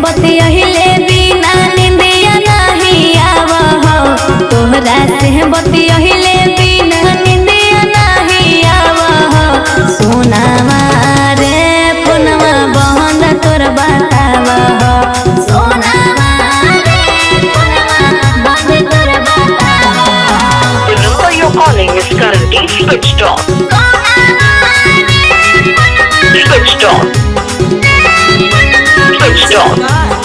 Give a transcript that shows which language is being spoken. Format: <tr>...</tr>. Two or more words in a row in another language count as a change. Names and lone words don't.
<bho>बतियहिले बिना निंदिया नहीं आव हो, तोहरा से बतियहिले बिना निंदिया नहीं आव हो। सोनावा रे फोनवा बहन तोर बताव हो, सोनावा रे फोनवा बहन तोर बताव हो।</bho> <en>The number you're calling is currently switched off. Switched off. Switched off.</en>